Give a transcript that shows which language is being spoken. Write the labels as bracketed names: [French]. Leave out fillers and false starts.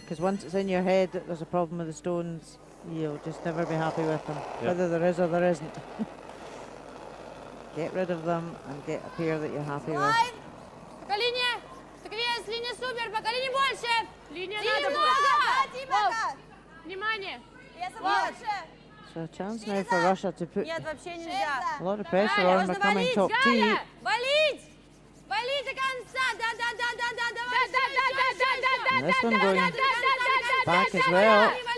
[English] Because once it's in your head that there's a problem with the stones, you'll just never be happy with them, whether there is or there isn't. Get rid of them and get a pair that you're happy with. [Russian] Пока линия! Вес, линия супер, пока линия больше! Линия надо больше! Внимание! [English] So a chance now for Russia to put [Russian] Нет, вообще нельзя. [English] a lot of pressure on becoming top tee. [Russian] Валить! Валить до конца! Да! [English] And this one going back as well.